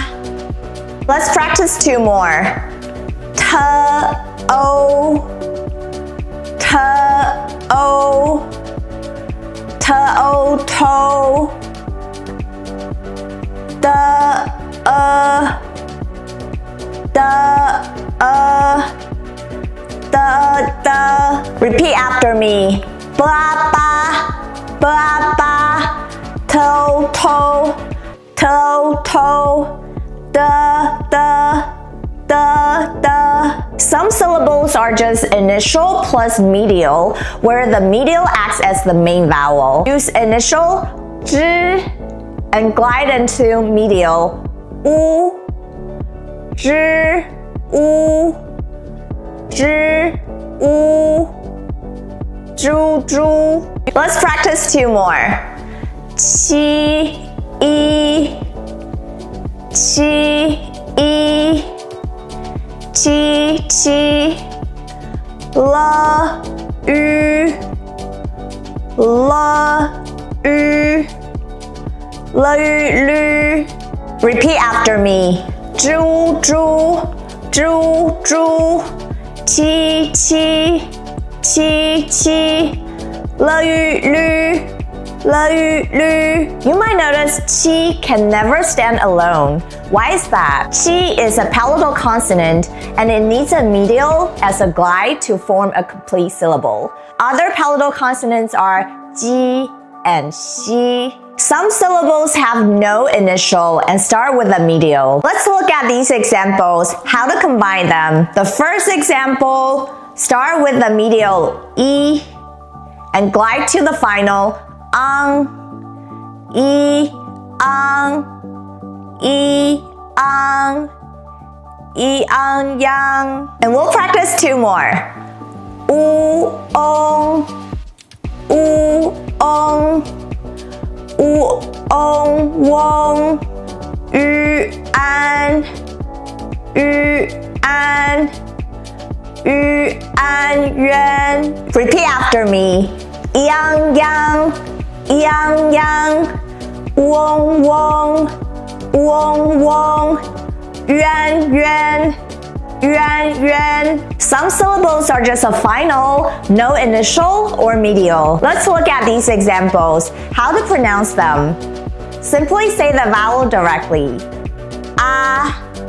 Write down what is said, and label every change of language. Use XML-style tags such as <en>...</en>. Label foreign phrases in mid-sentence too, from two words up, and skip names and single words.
<en>Let's practice two more. T, O, T, O, T, O, to, D, D, D. Repeat after me. Blah, ba, blah, ba, to, da, da, da, da. Some syllables are just initial plus medial, where the medial acts as the main vowel. Use initial zh and glide into medial u, zh, u, zh, u, zhu, zhu. Let's practice two more. Qi, I, qi, I, qi, qi, la, yu, la, yu, la, yu, lu. Repeat after me. Zhu, zhu, zhu, zhu, qi, qi, qi, qi, la, yu, lu, la, yu, lu. You might notice qi can never stand alone. Why is that? Qi is a palatal consonant and it needs a medial as a glide to form a complete syllable. Other palatal consonants are ji and xi. Some syllables have no initial and start with a medial. Let's look at these examples, how to combine them. The first example, start with the medial I and glide to the final ang, I, ang, I, ang, I, ang, yang. And we'll practice two more. U, ong, U, ong, U, ong, wong, U, an, U, an, U, an, yuan. Repeat after me. Yang, yang, yang, yang, wong, wong, wong, wong, yuan, yuan, yuan, yuan. Some syllables are just a final, no initial or medial. Let's look at these examples. How to pronounce them. Simply say the vowel directly.</en>